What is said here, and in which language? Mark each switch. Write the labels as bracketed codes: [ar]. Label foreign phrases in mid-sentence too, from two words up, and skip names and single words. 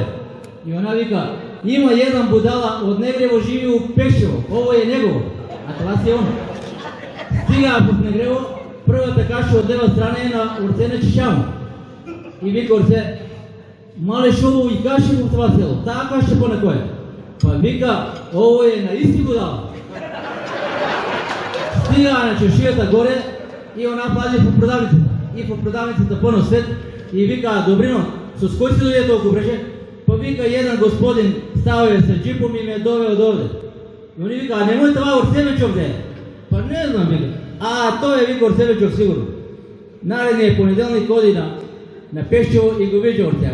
[bg] И она вика: има jedan будала от Негрево живи у Пещево, ovo е негово, а това си он. Стига в Негрево, първата каша от лева страна е на орце на Чишамо. И вика орце: мале шубаво и каши в това село, тая каша по на кое? Па вика: ovo е на исти будала. Стига на чешията горе и она пази по продавницата. И по продавницата пълно свет и вика: добрино, с кой си дойде толкова бреше? Па вика: един господин ставае с джипом и ме довел довде. И они вика: немoj това Орсевичов де. Па не знам, вика. Той е, вика, Орсевичов сигурно. Наредният понеделник ходи на Пещево и го вижда Орсево.